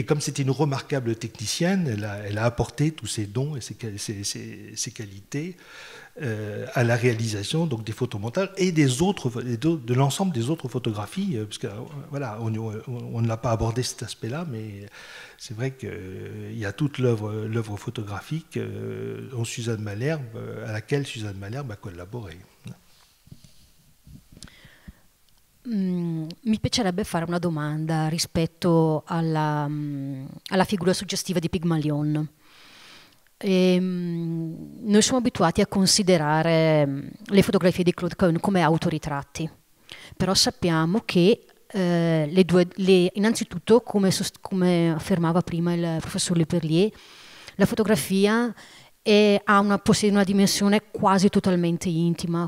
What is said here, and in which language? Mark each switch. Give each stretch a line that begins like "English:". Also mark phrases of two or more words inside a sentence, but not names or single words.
French: comme c'était une remarquable technicienne, elle a apporté tous ses dons et ses qualités à la réalisation donc des photomontages et de l'ensemble des autres photographies, parce que voilà, on ne l'a pas abordé cet aspect-là, mais c'est vrai qu'il y a toute l'œuvre photographique en Suzanne Malherbe, à laquelle Suzanne Malherbe a collaboré.
Italian: Mi piacerebbe fare una domanda rispetto alla figura suggestiva di Pygmalion. Noi siamo abituati a considerare le fotografie di Claude Cahun come autoritratti, però sappiamo che innanzitutto, come affermava prima il professor Leperlier, la fotografia possiede una dimensione quasi totalmente intima.